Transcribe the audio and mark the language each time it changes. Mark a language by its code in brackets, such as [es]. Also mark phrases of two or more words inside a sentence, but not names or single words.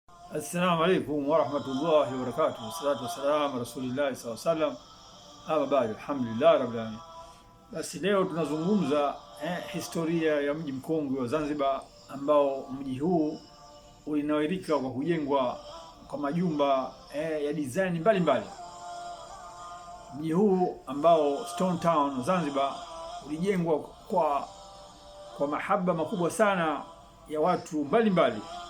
[ar] السلام عليكم ورحمة الله وبركاته. والصلاة والسلام على رسول الله صلى الله عليه وسلم. [sw] Ama baada, [ar] الحمد لله رب العالمين. [sw] Basi leo tunazungumza historia ya mji mkongwe wa Zanzibar, ambao mji huu ulinawirika kwa kujengwa kwa majumba ya design mbalimbali. Mji huu ambao Stone Town Zanzibar ulijengwa kwa mahaba makubwa sana ya watu mbalimbali.